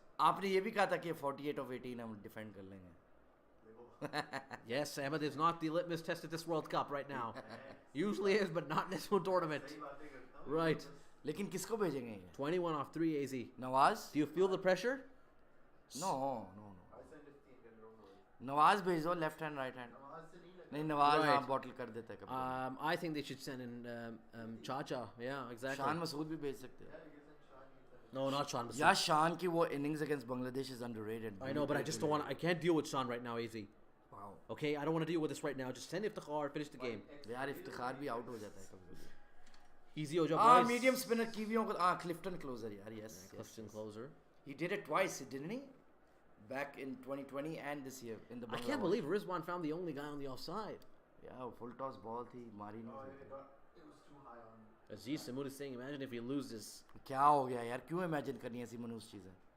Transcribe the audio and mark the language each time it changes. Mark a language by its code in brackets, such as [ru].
[hi] आपने ये भी कहा था कि 48 of 18 हम defend कर लेंगे. [en] Yes, Ahmed is not the litmus test at this World Cup right now. Usually is, but not in this one tournament. Right. [hi] लेकिन किसको भेजेंगे ये? [en] 21 off 3, AZ. [hi] Nawaz? [en] Do you feel the pressure? No. [hi] Nawaz भेज दो left hand right hand. नहीं Nawaz [en] Right. [hi] हाँ bottle कर देता है कभी. [en] I think they should send in Chacha. Yeah, exactly. [hi] Shan Masood भी भेज सकते हैं. [en] No, not Sean. [hi] यार शान की वो [en] innings against Bangladesh is underrated. I know, but I just don't want. I can't deal with Sean right now, AZ. Wow. Okay, I don't want to deal with this right now. Just send Iftikhar, finish the game. [hi] यार इफ्तिखार भी out हो जाता है कभी कभी. [en] Easy, Ojo. [hi] हाँ [en] boys. [hi] Medium spinner कीवियों को Clifton closure यार. [en] Yes. Clifton closer. He did it twice, didn't he? Back in 2020 and this year in the I can't Bangladesh. believe Rizwan found the only guy on the offside. [hi] Yeah, full toss ball थी मारी नहीं थी. [en] Aziz Samoud is saying, imagine if he loses. [hi] क्या हो गया यार क्यों imagine करनी ऐसी मनूस चीजें.